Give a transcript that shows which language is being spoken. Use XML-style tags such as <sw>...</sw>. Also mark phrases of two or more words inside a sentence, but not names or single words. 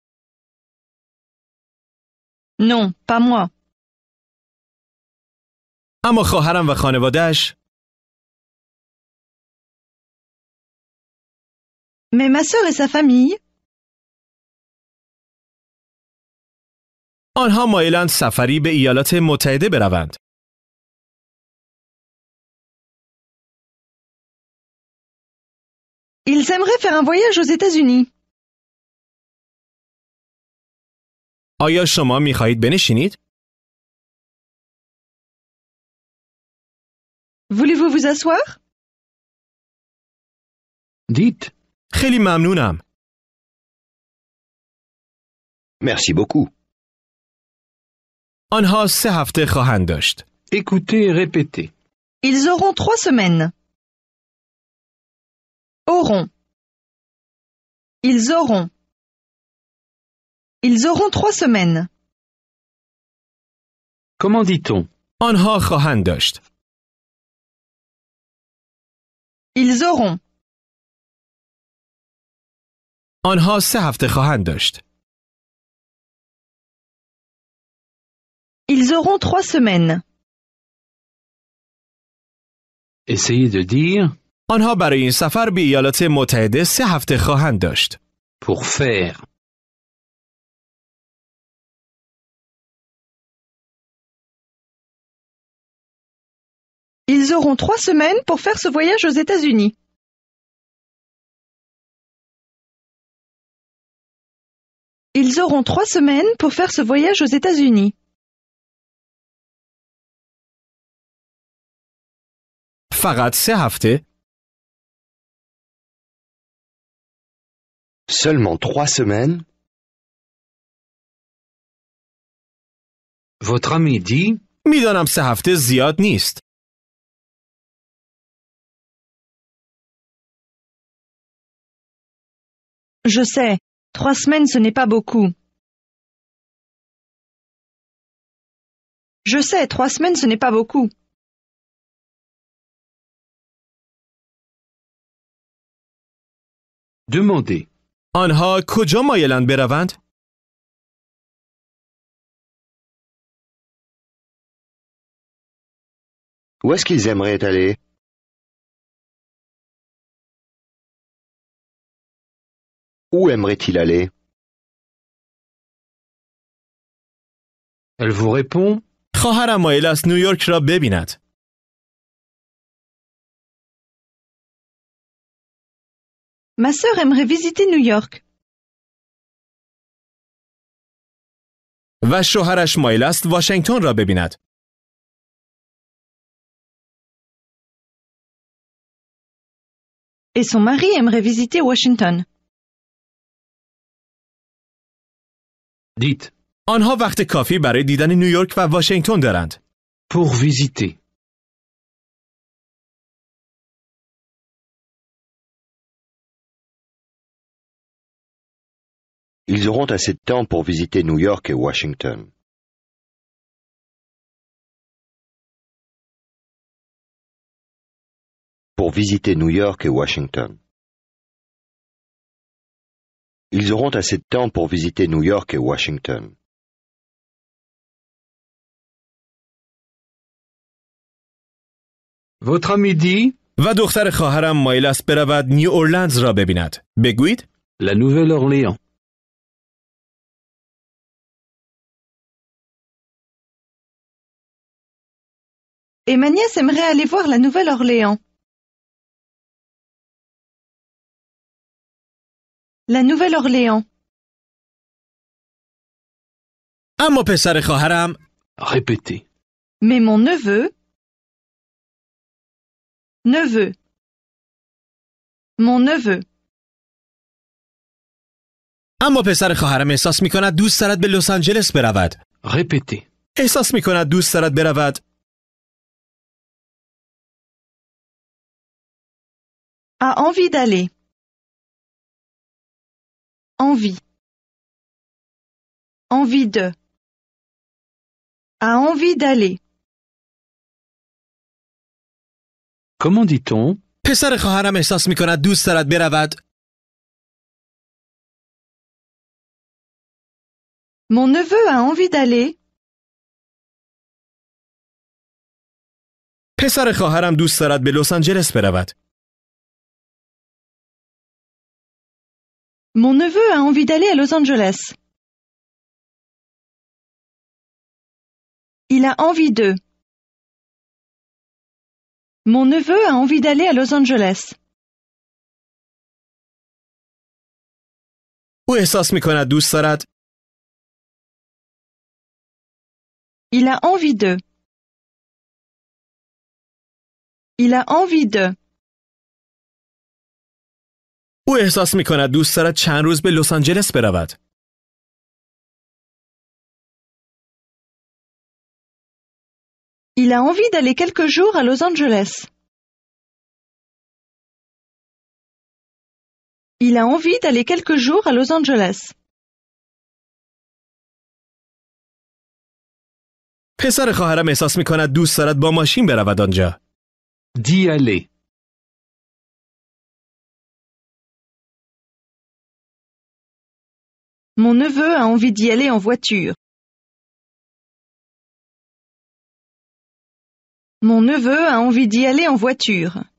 <fr>Non, pas moi.</fr> <fa>اما خواهرم و خانواده‌اش</fa> <fr>Mais ma sœur et sa famille,</fr> <fa>آنها مایلند سفری به ایالات متحده بروند.</fa> <fr>ils aimeraient faire un voyage aux États-Unis.</fr> <fa>آیا شما می خواهید بنشینید؟</fa> <fr>Voulez-vous vous asseoir? dites</fr> <fa>خیلی ممنونم.</fa> <fr>Merci beaucoup.</fr> <fa>آنها 3 هفته خواهند داشت.</fa> <fr>écoutez et répétez. Ils auront 3 semaines. Auront. Ils auront. Ils auront 3 semaines. Comment dit-on?</fr> <fa>آنها خواهند داشت.</fa> <fr>Ils auront.</fr> <fa>آنها 3 هفته خواهند داشت.</fa> <fr>Ils auront 3 semaines. Essayez de dire</fr> <fa>آنها برای این سفر به ایالات متحده 3 هفته خواهند داشت.</fa> <fr>pour faire. Ils auront 3 semaines pour faire ce voyage aux États-Unis. Ils auront 3 semaines pour faire ce voyage aux États-Unis.</fr> <fa>فقط 3 هفته؟</fa> <fr>Seulement 3 semaines? Votre ami dit</fr> <fa>میدانم 3 هفته زیاد نیست.</fa> <fr>Je sais, 3 semaines ce n'est pas beaucoup. Je sais, 3 semaines ce n'est pas beaucoup. demandez.</fr> <fa>آنها کجا مایلند بروند؟</fa> <fr>Où est-ce qu'ils aimeraient aller? Où aimerait-il aller? Elle vous répond</fr> <fa>خواهرم مایل است نیویورک را ببیند.</fa> <fr>Ma sœur aimerait visiter New York.</fr> <fa>و شوهرش مایل است واشنگتن را ببیند.</fa> <fr>Et son mari aimerait visiter Washington. dites</fr> <fa>آنها وقت کافی برای دیدن نیویورک و واشنگتن دارند.</fa> <fr>pour visiter. Ils auront assez de temps pour visiter New York et Washington. Pour visiter New York et Washington. Ils auront assez de temps pour visiter New York et Washington. Votre ami dit</fr> <fa>و دختر خواهرم مایل است برود نیو اورلندز را ببیند. بگویید</fa> <fr>la Nouvelle-Orléans. Et ma nièce aimerait aller voir la Nouvelle-Orléans. La Nouvelle-Orléans.</fr> <fa>اما پسر خواهرم</fa> <fr>Répétez. Mais mon neveu... Neveu. Mon neveu.</fr> <fa>اما پسر خواهرم احساس می‌کند دوست دارد به لس آنجلس برود.</fa> <fr>Répétez.</fr> <fa>احساس می‌کند دوست دارد برود.</fa> <fr>A envie d'aller. Envie. Envie de. A envie d'aller. Comment dit-on</fr> <fa>پسر خواهرم احساس می‌کند دوست دارد برود.</fa> <fr>Mon neveu a envie d'aller.</fr> <fa>پسر خواهرم دوست دارد به لس آنجلس برود.</fa> <fr>Mon neveu a envie d'aller à Los Angeles. Il a envie de. Mon neveu a envie d'aller à Los Angeles.</fr> <fa>او احساس می‌کند دوست دارد.</fa> <fr>Il a envie de. Il a envie de.</fr> <fa>او احساس می‌کند دوست دارد چند روز به لس آنجلس برود.</fa> <fr>Il a envie d'aller quelques jours à Los Angeles. Il a envie d'aller quelques jours à Los Angeles.</fr> <fa>پسر خواهرم احساس می‌کند دوست دارد با ماشین برود آنجا.</fa> <fr>D'y aller. Mon neveu a envie d'y aller en voiture. Mon neveu a envie d'y aller en voiture.</fr>